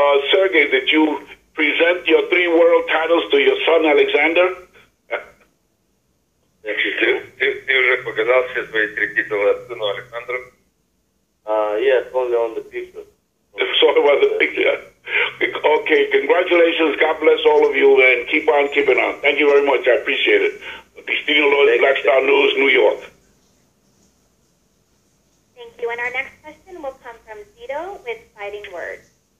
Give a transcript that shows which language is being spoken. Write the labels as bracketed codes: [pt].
[en] Sergey, did you present your 3 world titles to your son, Alexander? [ru] Ты уже показал все свои 3 титула сыну Александру? [en] Yes, only on the picture. It's all about the picture. Okay, congratulations. God bless all of you, and keep on keeping on. Thank you very much. I appreciate it. Destino Lois, Black Star News, New York. Thank you. And our next question will come from Zito with Fighting Words.